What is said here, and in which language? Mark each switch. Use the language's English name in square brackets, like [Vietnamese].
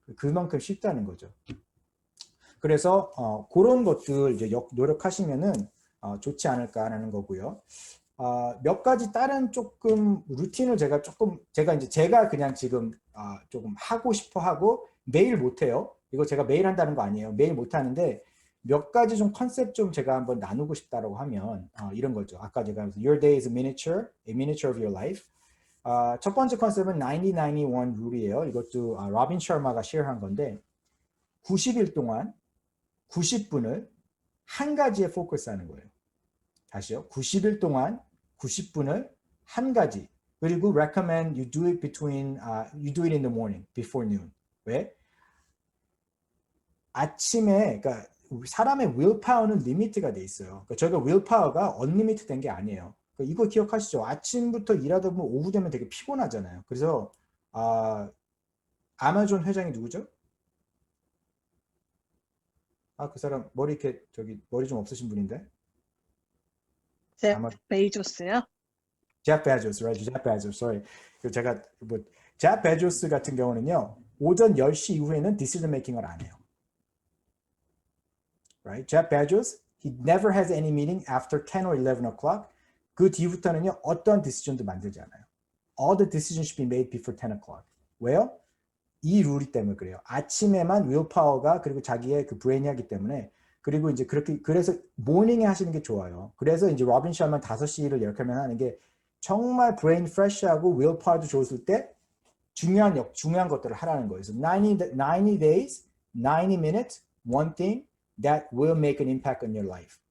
[Korean] 그만큼 쉽다는 거죠. 그래서 그런 것들 이제 노력하시면은 좋지 않을까라는 거고요. 몇 가지 다른 조금 루틴을 제가 그냥 지금 조금 하고 싶어 하고 매일 못 해요. 이거 제가 매일 한다는 거 아니에요. 매일 못 하는데 몇 가지 좀 컨셉 좀 제가 한번 나누고 싶다라고 하면 이런 거죠. 아까 제가 [English] Your day is a miniature of your life. [Korean] 첫 번째 컨셉은 90-91 룰이에요. 이것도 로빈 셔마가 쉐어한 건데 90일 동안 90분을 한 가지에 포커스하는 거예요. 다시요. 90일 동안 90분을 한 가지. 그리고 [English] recommend you do it in the morning before noon. [Korean] 왜? 아침에 그러니까 사람의 willpower는 리미트가 돼 있어요. 그러니까 저희가 willpower가 unlimited 된 게 아니에요. 그러니까 이거 기억하시죠? 아침부터 일하다 보면 오후 되면 되게 피곤하잖아요. 그래서 아마존 회장이 누구죠? 그 사람 머리 이렇게 머리 좀 없으신 분인데. 제프 베이조스요? 제프 베조스, right? 제프 베조스, sorry. 제가 제프 베조스 같은 경우는요. 오전 10시 이후에는 decision making을 안 해요. [English] Right? Jeff Bezos, he never has any meeting after 10 or 11 o'clock. [Korean] 그 뒤부터는요, 어떤 decision도 만들지 않아요. [English] All the decisions should be made before 10 o'clock. [Korean] 왜요? 이 룰이 때문에 그래요. 아침에만 willpower가 그리고 자기의 그 브레인이 하기 때문에 그리고 이제 그래서 모닝에 하시는 게 좋아요. 그래서 이제 로빈 셔먼 5시를 이렇게 하는 게 정말 브레인 프레시하고 willpower도 좋을 때 중요한 것들을 하라는 거예요. 그래서 [English] 90 days, 90 minutes, one thing that will make an impact on your life.